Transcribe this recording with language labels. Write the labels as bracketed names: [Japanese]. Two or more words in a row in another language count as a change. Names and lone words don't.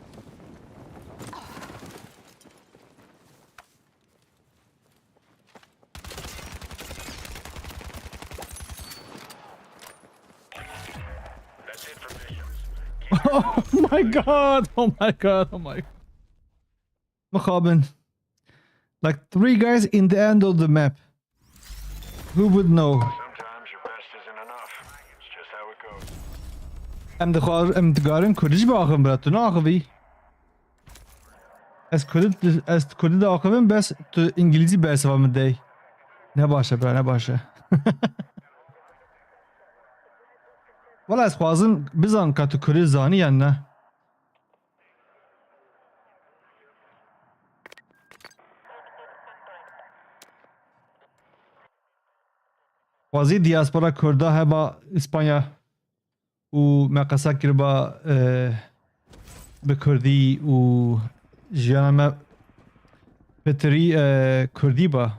[English] That's it for missions. Oh my god! Oh my god! Oh my. Mokhaben. Like 3 guys in the end of the map. Who would know? Sometimes your best isn't enough. It's just how it goes. [Kurdish] Em digarin Kurdish bakın brat. Ne akıvi? Ez Kurdi de akıvim bes tu İngilizce bersavamı dey. Ne başa bra ne başa. Valla ez xwazim bizan ka tu Kurdi zanî yan ne. Xwazî diaspora Kurda heba İspanya û me qesa kiriba bi Kurdî û jiyana me pitirî Kurdî ba.